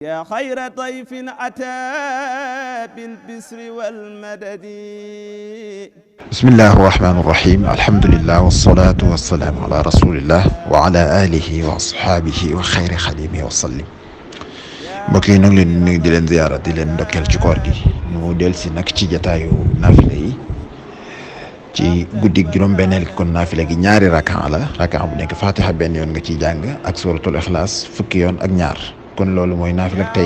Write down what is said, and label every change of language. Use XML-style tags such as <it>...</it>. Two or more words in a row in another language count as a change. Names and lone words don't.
<ar>يا خير ضيف أتى بالبسر والمدد بسم الله الرحمن الرحيم الحمد لله والصلاة والسلام على رسول الله وعلى آله وأصحابه وخير خديمه وسلم</ar> <wo>mbokk yi ñu ngi leen di nuyu di leen ziyaara di leen ndokkeel ci koor gi ñu del si nag ci jataayu naafile yi ci guddig juróom-benneel gi kon naafile gi ñaari rakaa la rakaa bu nekk fatiha benn yoon nga ciy jàng ak</wo> <ar>سورة الإخلاص</ar> <wo>fukki yoon ak ñaar kon loolu mooy naafile ak tey</wo>